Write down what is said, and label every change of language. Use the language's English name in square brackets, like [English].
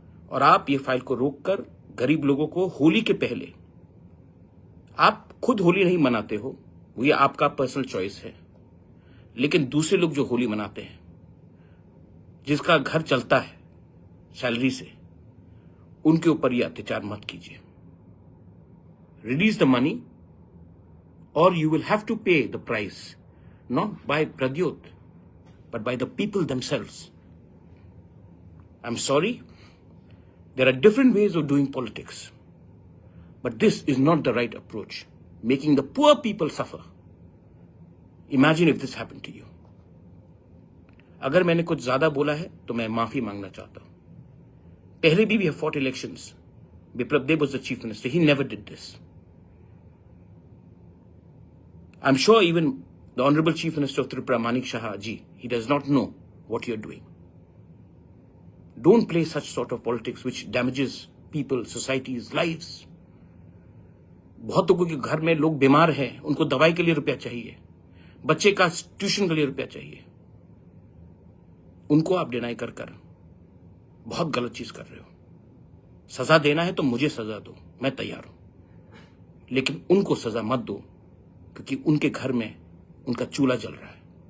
[Hindi] और आप ये फाइल को रोककर गरीब लोगों को होली के पहले, आप खुद होली नहीं मनाते हो, वो ये आपका पर्सनल चॉइस है, लेकिन दूसरे लोग जो होली मनाते हैं, जिसका घर चलता है सैलरी से, उनके ऊपर ये अत्याचार मत कीजिए. [English] Release the money or you will have to pay the price, not by Pradyot, but by the people themselves. I'm sorry, there are different ways of doing politics, but this is not the right approach, making the poor people suffer. Imagine if this happened to you. [Hindi] अगर मैंने कुछ ज्यादा बोला है तो मैं माफी मांगना चाहता हूं. पहले भी [English] we have fought elections. Biplab Deb was the chief minister. He never did this. I'm sure even the Honorable Chief Minister of Tripura, Manik Shah ji, he does not know what you're doing. Don't play such sort of politics which damages people, societies, lives. [Hindi] बहुत लोगों के घर में लोग बीमार हैं, उनको दवाई के लिए रुपया चाहिए, बच्चे का ट्यूशन के लिए रुपया चाहिए, उनको आप डिनाई कर बहुत गलत चीज कर रहे हो. सजा देना है तो मुझे सजा दो, मैं तैयार हूं, लेकिन उनको सजा मत दो क्योंकि उनके घर में उनका चूल्हा जल रहा है.